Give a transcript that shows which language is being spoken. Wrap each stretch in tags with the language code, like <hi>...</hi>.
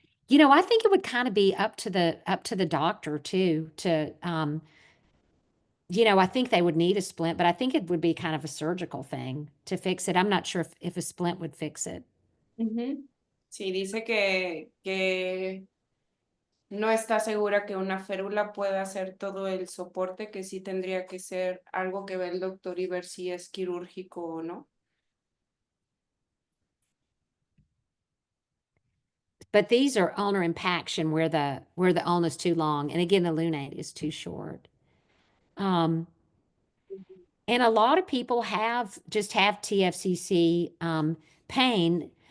<en>I think it would kind of be up to the doctor too to I think they would need a splint, but I think it would be kind of a surgical thing to fix it. I'm not sure if a splint would fix it.</en> <es>Sí, dice que no está segura que una férula pueda hacer todo el soporte, que sí tendría que ser algo que ve el doctor y ver si es quirúrgico o no.</es> <en>But these are ulnar impaction where the ulna is too long, and again the lunate is too short. And a lot of people have TFCC pain.</en>